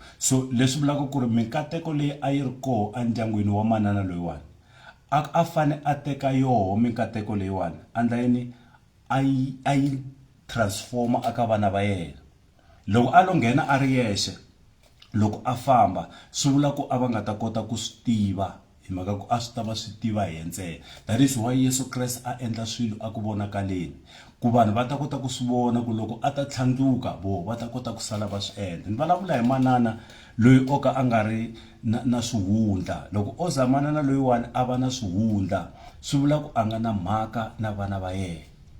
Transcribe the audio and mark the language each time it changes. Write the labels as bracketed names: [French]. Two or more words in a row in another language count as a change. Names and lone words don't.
[Tsonga] So leswi vulaka ku ri mikateko leyi a yi ri koho endyangwini wa manana loyiwani, a fane a teka yoho mikateko leyiwani andla yini? A yi transforma aka vana va yena. Loko a lo nghena a ri yexe, loko a famba swi vula ku a va nga ta kota ku swi tiva, hi mhaka ku a swi ta va swi tiva hi ntsena. [English] That is why [Tsonga] Yesu Kreste a endla swilo a ku vonakaleni, ku vanhu va ta kota ku swi vona ku loko a ta tlhandluka vo va ta kota ku sala va swi endla. Ni vulavula hi manana loyi o ka a nga ri na swihundla. Loko o za manana loyiwani a va na swihundla, swi vula ku a nga na mhaka na vana va yena.